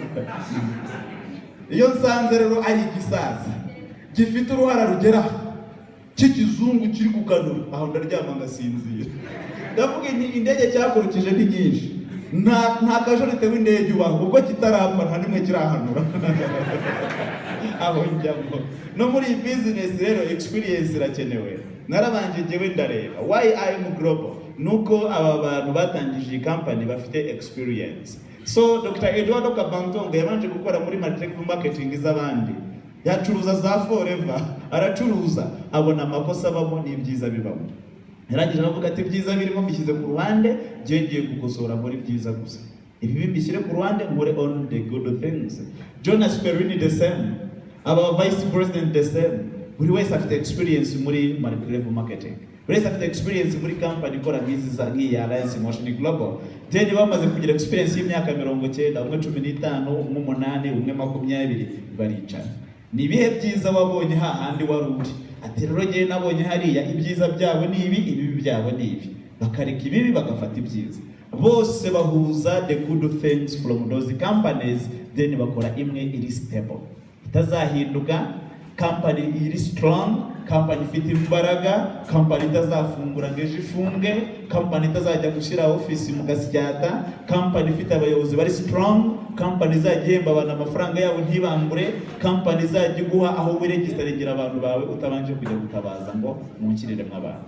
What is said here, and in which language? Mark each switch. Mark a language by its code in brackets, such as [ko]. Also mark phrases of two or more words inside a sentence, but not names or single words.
[rw] Iyo nsanze rero ari igisaza gifite uruhara rugera cy'ikizungu kiri kukanura, aho ndaryama ngasinzira. Ndavuga indege cyakurukije ni nyinshi, nta kajorite w'indege ubaho ubwo kitarapfa nta nimwe kirahanura. Aho njyamo no muri business rero experience irakenewe. Narabanje njyewe ndareba [en] why I am global, [rw] nuko aba bantu batangije company bafite experience. So Dr. Eduardo Kabantong yabanje gukora muri marketing z'abandi, yacuruza za Forever, aracuruza abona amakosa abamo n'ibyiza bibamo. Yarangije avuga ati byiza birimo mbishyize ku ruhande, ngiye gukosora muri byiza gusa. Ibi mbishyire ku ruhande, [en] more on the good things. Jonas Perrin the same, aba Vice President the same. [rw] Buri wese afite experience muri marketing. wese afite experience muri company ikora biziza nk'iya Alliance Motion Global. Then bamaze kugira experience y'imyaka 90, umwe 15, umwe 8, umwe 20 baricara. Ni ibihe byiza wabonye hahandi waruri? Ati rero ngiye nabonye hariya ibyiza byabo ni ibi, ibibi byabo ni ibi. Bakareka ibibi bagafata ibyiza. Bose bahuza [en] the good things from those companies, [rw] then bakora imwe iri stable. Itazahinduka, company iri strong, company ifite imbaraga, company itazafungura ngo ejo ifunge, company itazajya gushyira office mu gasyata, company ifite abayobozi bari strong, company izajya ihemba abantu amafaranga yabo ntibambure, company izajya iguha aho wiregistaringira abantu bawe utabanje kujya gutabaza ngo munkirire mw'abantu.